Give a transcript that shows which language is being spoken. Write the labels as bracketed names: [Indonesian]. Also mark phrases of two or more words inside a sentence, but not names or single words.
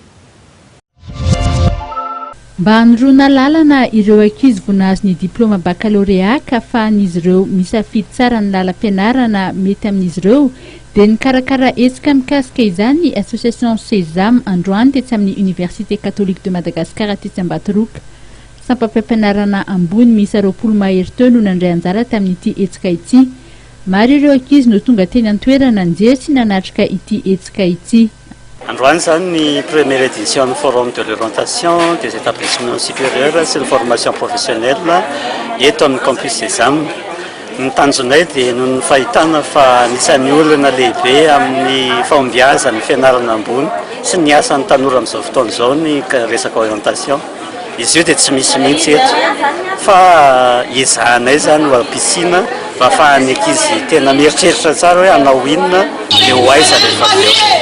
[Malagasy] Mba hanoroana lalana ireo ankizy vonazy ny diplôma baccalauréat ka ahafahan'izy ireo misafidy tsara ny lalam-pianarana mety amin'izy ireo dia nikarakara hetsika mikasika izany ny association Sesame androany tetsy amin'ny université catholique de Madagascar tetsy Ambatoroka. Sampam-pampianarana ambony miisa 20 mahery teo no nandray anjara tamin'ity hetsika ity. Maro ireo ankizy no tonga teny an-toerana nijery sy nanatrika ity hetsika ity. Androany zany ny [French] première édition du forum de l'orientation des établissements supérieurs sur la formation professionnelle [Malagasy] eto amin'ny campus Sesame. Ny tanjonay dia no ny fahitana fa nisan'ny olona lehibe amin'ny fahombiazana ny fianarana ambony sy ny asan'ny tanora amin'izao fotoana izao ny resaka orientation. Izy io dia tsy misy mihitsy eto fa ezahanay zany ho piscine mba ahafahan'ny ankizy tena mieritreritra tsara hoe hanao inona dia ho aiza rehefa avy eo.